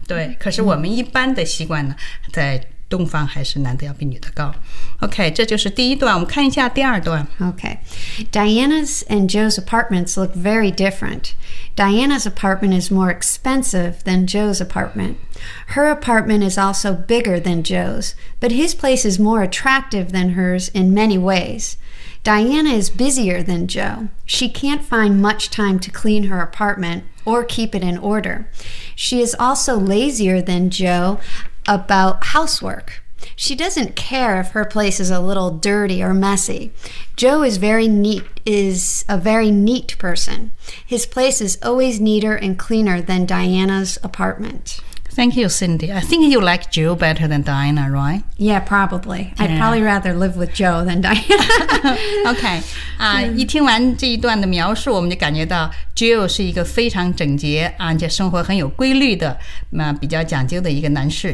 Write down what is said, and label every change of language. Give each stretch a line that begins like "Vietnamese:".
Chinese: 对可是我们一般的习惯呢在东方还是男的要比女的高 OK, 这就是第一段我们看一下第二段
English: OK. Diana's and Joe's apartments look very different. Diana's apartment is more expensive than Joe's apartment. Her apartment is also bigger than Joe's, but his place is more attractive than hers in many ways. Diana is busier than Joe. She can't find much time to clean her apartment or keep it in order. She is also lazier than Joe about housework. She doesn't care if her place is a little dirty or messy. Joe is very neat, is a very neat person. His place is always neater and cleaner than Diana's apartment. Thank you, Cindy. I think you like Joe better than Diana, right? Yeah, probably. Yeah. I'd probably rather live with Joe than Diana.
Chinese: okay.、一听完这一段的描述，我们就感觉到 Joe 是一个非常整洁，而且生活很有规律的、比较讲究的一个男士。